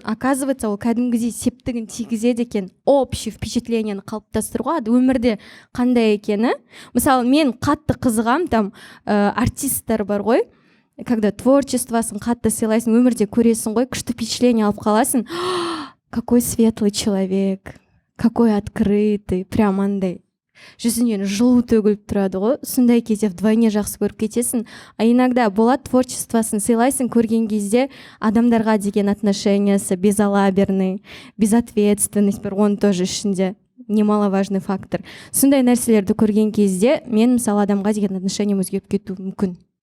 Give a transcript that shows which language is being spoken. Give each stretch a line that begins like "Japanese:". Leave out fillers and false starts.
Kazakh: Оказывается, ол кәдімгідей септігін тигізеді екен. Общий впечатленияны қалыптастыруға, өмірде қандай екені. Мысалы, мен қатты қызығам, там артисттер бар ғой, когда творчествосын қатты сыйлайсың, өмірде көресің ғой, күшті впечатление алып қаласың.
Russian: Какой светлый человек, какой открытый, прям андай.
Kazakh: Жүзінен жылу төгіліп тұрады ғой, сондай кезде вдвойне жақсы көріп кетесің.
Russian: А иногда
Kazakh: болады, творчествосын сыйлайсың, көрген кезде адамдарға деген отношениясы
Russian: безалаберный, безответственность
Kazakh: бір,
Russian: он тоже
Kazakh: ішінде
Russian: немаловажный фактор.
Kazakh: Сондай нәрселерді көрген кезде мен, мысалы, адамға деген отношениям өзгеріп кетуі мүмкін.